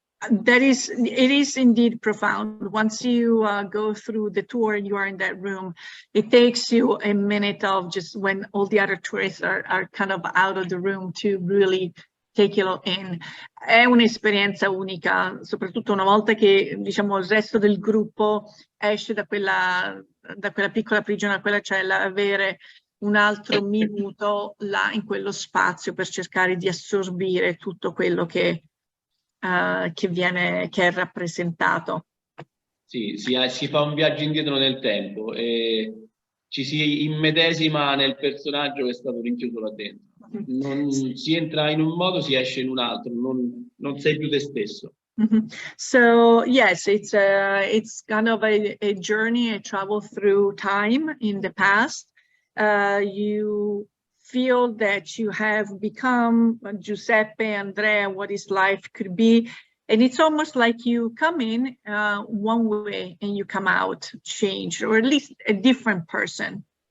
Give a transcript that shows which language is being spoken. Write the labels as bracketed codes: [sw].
[en] It is indeed profound. Once you go through the tour, you are in that room. It takes you a minute of just when all the other tourists are kind of out of the room to really take it all in. [it] È un'esperienza unica, soprattutto una volta che diciamo il resto del gruppo esce da quella piccola prigione, da quella cella, avere un altro minuto là in quello spazio per cercare di assorbire tutto quello che è rappresentato. Sì, si fa un viaggio indietro nel tempo e ci si immedesima nel personaggio che è stato rinchiuso là dentro. Si entra in un modo, si esce in un altro, non sei più te stesso. Mm-hmm. [en] So yes, it's kind of a journey, a travel through time in the past. You feel that you have become Giuseppe, Andrea, what his life could be. And it's almost like you come in one way and you come out changed, or at least a different person.